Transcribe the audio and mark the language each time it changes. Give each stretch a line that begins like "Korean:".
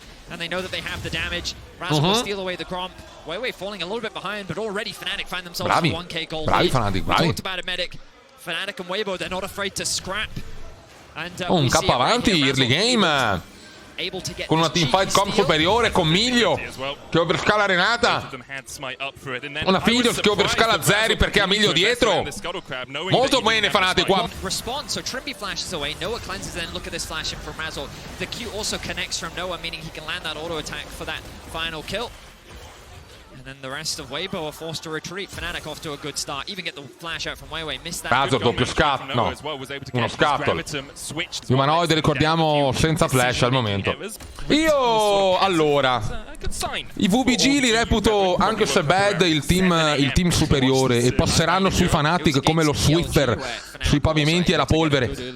English: And they know that they have the damage. Razork will steal away the Gromp. Weiwei falling a little bit behind, but already Fnatic find themselves with 1k gold lead. Fnatic, We talked about it, Medic. Fnatic and Weibo, they're not afraid to scrap. And,
Italian: un K avanti, early game. Con una teamfight comp superiore, con Miglio che overscala Renata, una Philos che overscala Zeri perché ha Miglio dietro. Molto bene Fnatic qua.
English: So Trimby flashes away, Noah cleanses, then look at this flash in from Razork. The Q also connects from Noah, meaning he can land that auto attack for that final kill. And then the rest of Weibo are forced to retreat. Fnatic off to a good start. Even get the flash out from Weiwei. Missed that.
Italian: Razork doppio scatto. No, uno scatto. Humanoid, ricordiamo, senza flash al momento. Io, allora, i VBG li reputo, anche se bad, il team superiore, e passeranno sui Fnatic come lo Swiffer sui pavimenti e la polvere.